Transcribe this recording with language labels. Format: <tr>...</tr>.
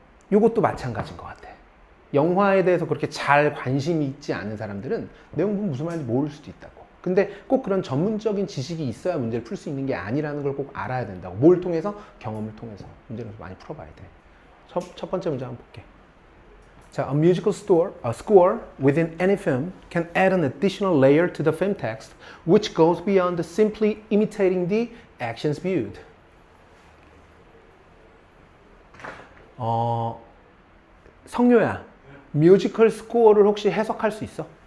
<ko>이것도 마찬가지인 것 같아. 영화에 대해서 그렇게 잘 관심이 있지 않은 사람들은 내용 보면 무슨 말인지 모를 수도 있다고. 근데 꼭 그런 전문적인 지식이 있어야 문제를 풀 수 있는 게 아니라는 걸 꼭 알아야 된다고. 뭘 통해서? 경험을 통해서. 문제를 많이 풀어봐야 돼. 첫 번째 문제 한번 볼게.</ko> <en>자, a musical score within any film can add an additional layer to the film text which goes beyond simply imitating the actions viewed.</en> <ko>성료야, 뮤지컬 스코어를 혹시 해석할 수 있어?</ko>